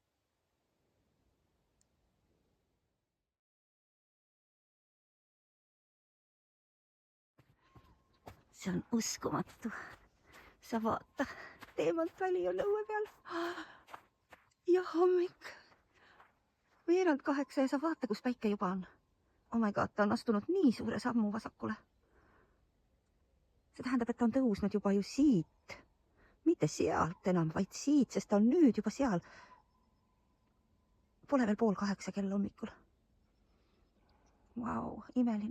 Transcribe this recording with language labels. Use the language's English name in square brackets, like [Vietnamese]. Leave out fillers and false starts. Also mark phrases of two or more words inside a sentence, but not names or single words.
[Estonian] See on uskumatu. Sa vaata, Teemantväli on õue peal. Ja hommik. Veerand 8 ja sa vaata, kus päike juba on. [English] Oh my god, [Estonian] ta on astunud nii suure sammu vasakule. See tähendab, et ta on tõusnud juba ju siit. Mitte sealt enam, vaid siit, sest ta on nüüd juba seal. Pole veel 7:30 kell hommikul. Vau, imeline.